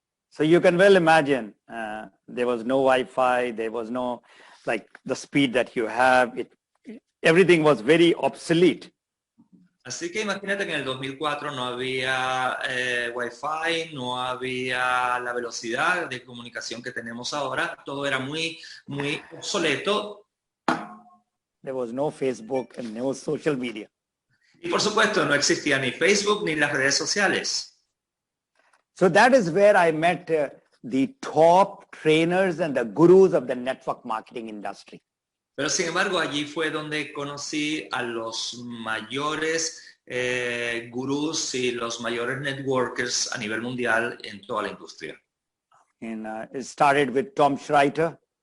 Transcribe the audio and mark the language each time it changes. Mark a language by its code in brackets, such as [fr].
[en] So you can well imagine, there was no Wi-Fi, there was no like the speed that you have. Everything was very obsolete. [es] Así que imagínate que en el 2004 no había Wi-Fi, no había la velocidad de comunicación que tenemos ahora. Todo era muy, muy obsoleto. [en] There was no Facebook and no social media. [es] Y por supuesto no existía ni Facebook ni las redes sociales. [en] So that is where I met the top trainers and the gurus of the network marketing industry. [es] Pero sin embargo, allí fue donde conocí a los mayores gurús y los mayores networkers a nivel mundial en toda la industria. [en] And it started with Tom Schreiter,